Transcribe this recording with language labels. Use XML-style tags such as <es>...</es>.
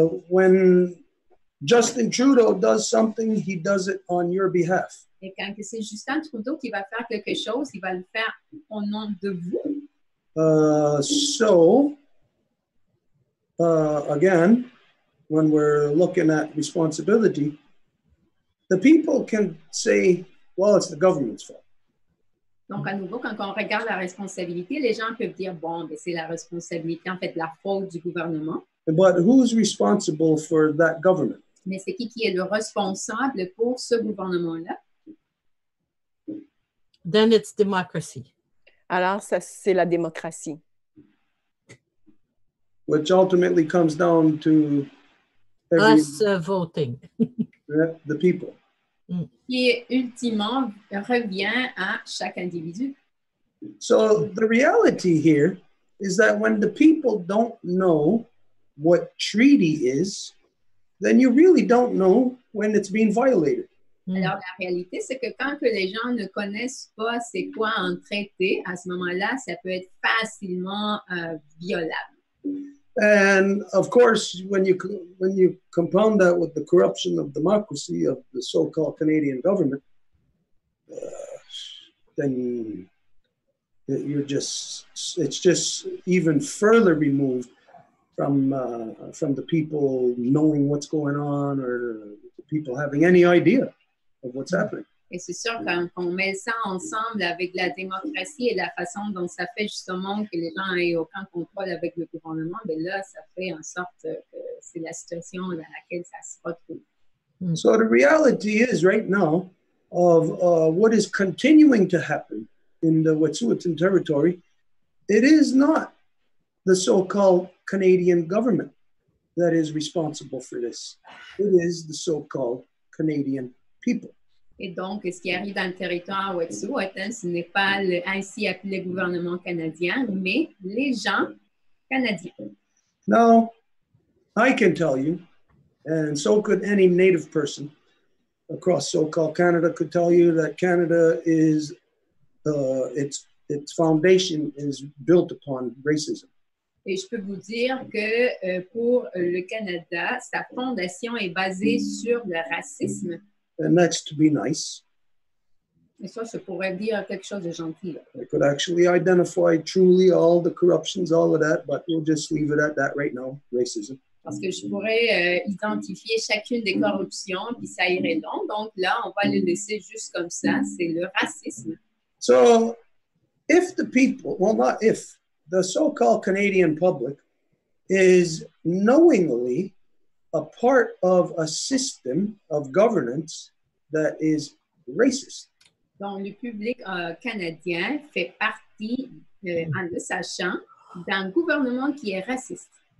<en>When Justin Trudeau does something, he does it on your behalf.</en> <fr>Et quand c'est Justin Trudeau qui va faire quelque chose, il va le faire au nom de vous.</fr> <en>Again, when we're looking at responsibility, the people can say, well, it's the government's fault.</en> <fr>Donc, à nouveau, quand on regarde la responsabilité, les gens peuvent dire, bon, ben, c'est la responsabilité, en fait, la faute du gouvernement.</fr> <en>But who's responsible for that government?</en> <fr>Mais c'est qui est le responsable pour ce gouvernement-là?</fr> <en>Then it's democracy.</en> <fr>Alors, ça, c'est la démocratie.</fr> <en>Which ultimately comes down to Us voting. the people.</en> <fr>Qui ultimement revient à chaque individu.</fr> <en>So the reality here is that when the people don't know what treaty is, then you really don't know when it's being violated.</en> <fr>Alors, la réalité, c'est que quand que les gens ne connaissent pas c'est quoi un traité, à ce moment-là, ça peut être facilement violable.</fr> <en>And of course, when you compound that with the corruption of democracy of the so-called Canadian government, then it's just even further removed from the people knowing what's going on or the people having any idea of what's happening.</en> <fr>Et c'est sûr, quand on met ça ensemble avec la démocratie et la façon dont ça fait justement que les gens aient aucun contrôle avec le gouvernement, bien là, ça fait en sorte que c'est la situation dans laquelle ça se retrouve.</fr> <en>So the reality is right now of what is continuing to happen in the Wet'suwet'en territory, it is not the so-called Canadian government that is responsible for this. It is the so-called Canadian people.</en> <fr>Et donc, ce qui arrive dans le territoire Wet'suwet'en, ce n'est pas le ainsi appelé gouvernement canadien, mais les gens canadiens.</fr> <en>Now, I can tell you, and so could any Native person across so-called Canada could tell you that Canada is, its foundation is built upon racism.</en> <fr>Et je peux vous dire que pour le Canada, sa fondation est basée sur le racisme.</fr> <en>And that's to be nice.</en> <fr>Et ça pourrait dire quelque chose de gentil. Là.</fr> <en>I could actually identify truly all the corruptions, all of that, but we'll just leave it at that right now, racism.</en> <fr>Parce que je pourrais identifier chacune des corruptions, puis ça irait long. Donc là, on va le laisser juste comme ça. C'est le racisme.</fr> <en>So if the people, well, not if, the so-called Canadian public is knowingly a part of a system of governance that is racist.</en> <fr>Donc, le public canadien fait partie, en le sachant, d'un gouvernement qui est raciste.</fr>